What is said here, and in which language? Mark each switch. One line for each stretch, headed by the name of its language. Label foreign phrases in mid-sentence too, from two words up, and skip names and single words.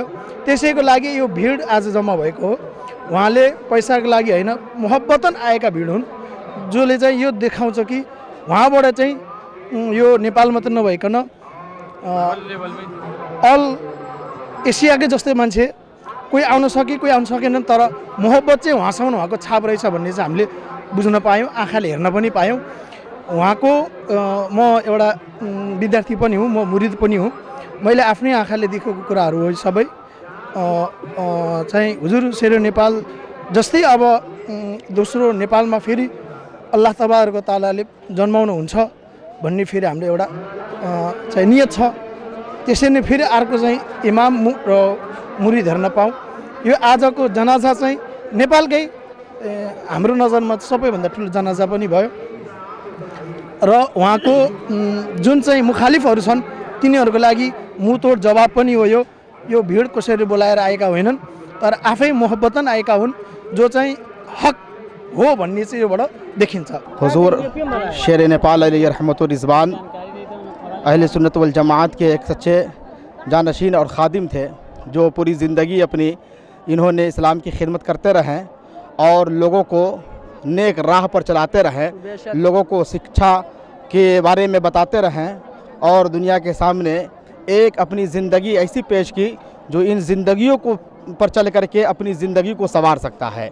Nepali: त्यसैको लागि यो भिड आज जम्मा भएको हो। उहाँले पैसाको लागि होइन, मोहब्बतन आएका भिड हुन् जसले चाहिँ यो देखाउँछ कि उहाँबाट चाहिँ यो नेपाल मात्र नभइकन अल एसियाकै जस्तै मान्छे कोही आउन सके कोही आउन सकेनन्, तर मोहब्बत चाहिँ उहाँसँग उहाँको छाप रहेछ भन्ने चाहिँ हामीले बुझ्न पायौँ, आँखाले हेर्न पनि पायौँ। उहाँको म एउटा विद्यार्थी पनि हुँ, म मुरिद पनि हुँ। मैले आफ्नै आँखाले देखेको कुराहरू हो सबै। चाहिँ हुजुर शेर नेपाल जस्तै अब दोस्रो नेपालमा फेरि अल्लाह तबारक तालाले जन्माउनु हुन्छ भन्ने फेरि हाम्रो एउटा चाहिँ नियत छ। त्यसै नै फेरि अर्को चाहिँ इमाम र मुरिद हेर्न पाऊँ। यो आजको जनाजा चाहिँ नेपालकै हाम्रो नजरमा सबैभन्दा ठुलो जनाजा पनि भयो र उहाँको जुन चाहिँ मुखालिफहरू छन् तिनीहरूको लागि मुतोड जवाब पनि हो। यो भिड कसैले बोलाएर आएका होइनन्, तर आफै मोहब्बतन आएका हुन् जो चाहिँ हक हो भन्ने चाहिँ योबाट देखिन्छ।
Hindi: हुजूर शेर नेपाल
Arabic: عليه الرحمة والرضوان
Hindi: अहले सुन्नत वल जमात के एक सच्चे जानशीन और ख़ादिम थे जो पूरी ज़िंदगी अपनी इन्होंने इस्लाम की खिदमत करते रहें और लोगों को नेक राह पर चलाते रहें, लोगों को शिक्षा के बारे में बताते रहें और दुनिया के सामने एक अपनी ज़िंदगी ऐसी पेश की जो इन ज़िंदगियों को पर चल करके अपनी ज़िंदगी को संवार सकता है।